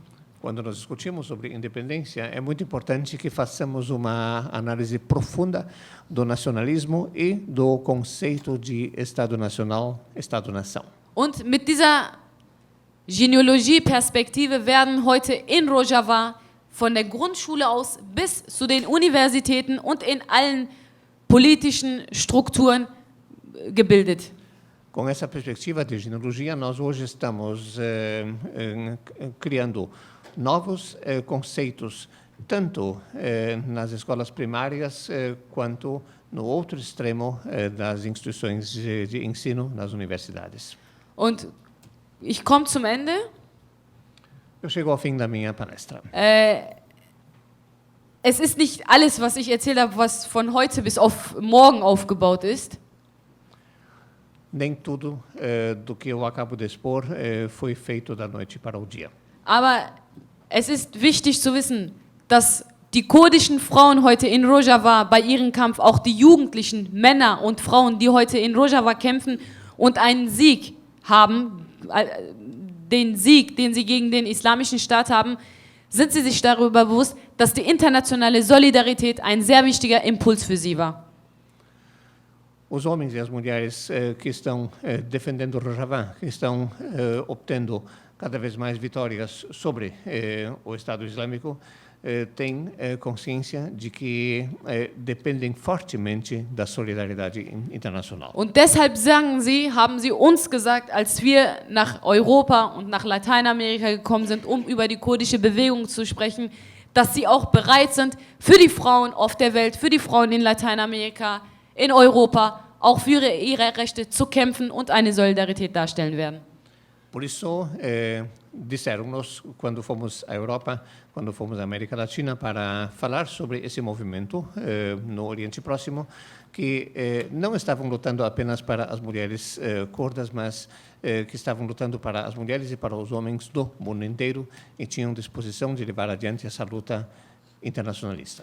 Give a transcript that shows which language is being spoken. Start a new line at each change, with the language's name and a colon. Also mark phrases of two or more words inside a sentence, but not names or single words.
Portuguese: Quando nós discutimos sobre independência, é muito importante que façamos uma análise profunda do nacionalismo e do conceito de Estado Nacional, Estado-Nação.
German: Und mit dieser Genealogie-Perspektive werden heute in Rojava von der Grundschule aus bis zu den Universitäten und in allen politischen Strukturen gebildet.
Portuguese: Com essa perspectiva de genealogia, nós hoje estamos criando novos conceitos, tanto nas escolas primárias quanto no outro extremo das instituições de ensino, nas universidades.
German: Und ich komme zum Ende.
Portuguese: Eu chego ao fim da minha palestra.
German: Es ist nicht alles, was ich erzählt habe, was von heute bis auf morgen aufgebaut ist.
Portuguese: Nem tudo do que eu acabo de expor foi feito da noite para o dia.
German: Aber es ist wichtig zu wissen, dass die kurdischen Frauen heute in Rojava bei ihrem Kampf, auch die jugendlichen Männer und Frauen, die heute in Rojava kämpfen und einen Sieg haben, den Sieg, den sie gegen den islamischen Staat haben, sind sie sich darüber bewusst, dass die internationale Solidarität ein sehr wichtiger Impuls für sie war.
Portuguese: Os homens e as mulheres que estão defendendo Rojava, que estão obtendo cada vez mais vitórias sobre o Estado Islâmico, têm consciência de que dependem fortemente da solidariedade internacional.
German: Und deshalb haben sie uns gesagt, als wir nach Europa und nach Lateinamerika gekommen sind, um über die kurdische Bewegung zu sprechen, dass sie auch bereit sind, für die Frauen auf der Welt, für die Frauen in Lateinamerika, in Europa, auch für ihre Rechte zu kämpfen und eine Solidarität darstellen werden.
Portuguese: Por isso, disseram-nos, quando fomos à Europa, quando fomos à América Latina, para falar sobre esse movimento no Oriente Próximo, que não estavam lutando apenas para as mulheres curdas, mas que estavam lutando para as mulheres e para os homens do mundo inteiro e tinham disposição de levar adiante essa luta internationalista.